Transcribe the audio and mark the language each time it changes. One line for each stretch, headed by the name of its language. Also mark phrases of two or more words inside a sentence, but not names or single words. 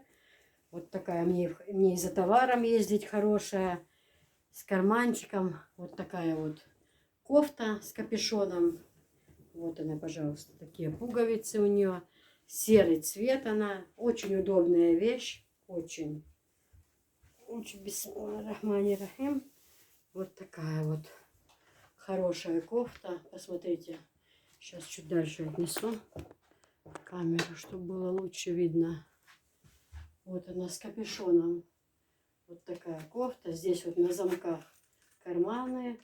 Russian: Вот такая мне и за товаром ездить хорошая, с карманчиком. Вот такая вот кофта с капюшоном. Вот она, пожалуйста, такие пуговицы у нее. Серый цвет она. Очень удобная вещь. Очень. Очень
Arabic: بسم الله الرحمن الرحيم.
Russian: Вот такая вот хорошая кофта. Посмотрите. Сейчас чуть дальше отнесу камеру, чтобы было лучше видно. Вот она с капюшоном. Вот такая кофта. Здесь вот на замках карманы.